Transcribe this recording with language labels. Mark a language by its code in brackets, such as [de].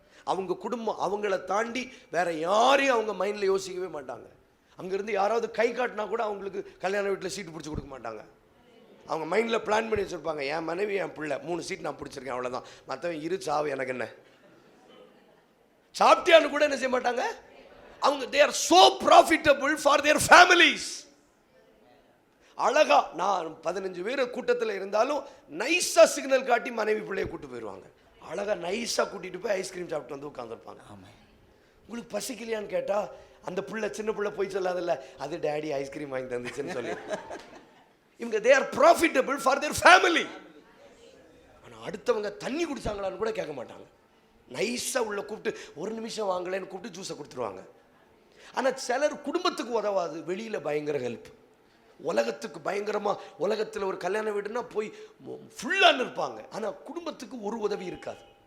[ta] அவங்க குடும்பம் அவங்கள தாண்டி வேற யாரையும் அவங்க மைண்டில் யோசிக்கவே மாட்டாங்க. அங்கேருந்து யாராவது கை காட்டினா கூட அவங்களுக்கு கல்யாண வீட்டில் சீட்டு பிடிச்சி கொடுக்க மாட்டாங்க. அவங்க மைண்டில் பிளான் பண்ணி வச்சுருப்பாங்க, என் மனைவி என் பிள்ளை 3 சீட் நான் பிடிச்சிருக்கேன், அவ்வளோதான், மற்றவன் இரு சாவு எனக்கு என்ன. சாப்பிட்டியான்னு கூட என்ன செய்ய மாட்டாங்க. [en] அவங்க they are so profitable for their families. [ta] அழகா நான் 15 பேர் கூட்டத்தில் இருந்தாலும் நைஸாக சிக்னல் காட்டி மனைவி பிள்ளையை கூப்பிட்டு போயிடுவாங்க. அழகாக நைஸாக கூட்டிகிட்டு போய் ஐஸ்கிரீம் சாப்பிட்டு வந்து உட்காந்துருப்பாங்க. ஆமாம். உங்களுக்கு பசிக்கலையான்னு கேட்டால் அந்த பிள்ளை சின்ன பிள்ளை போய் சொல்லாதில்ல, அது டேடி ஐஸ்கிரீம் வாங்கி தந்துச்சுன்னு சொல்லி. [en] இவங்க they are profitable for their family. [ta] ஆனால் அடுத்தவங்க தண்ணி குடிச்சாங்களான்னு கூட கேட்க மாட்டாங்க. நைஸாக உள்ள கூப்பிட்டு 1 நிமிஷம் வாங்கலைன்னு கூப்பிட்டு ஜூஸை கொடுத்துருவாங்க. ஆனால் சிலர் குடும்பத்துக்கு உதவாது, வெளியில் பயங்கர ஹெல்ப். உலகத்துக்கு பயங்கரமாக, உலகத்தில் ஒரு கல்யாண வீடுனா போய் ஃபுல்லாக இருப்பாங்க, ஆனால் குடும்பத்துக்கு ஒரு உதவி இருக்காது.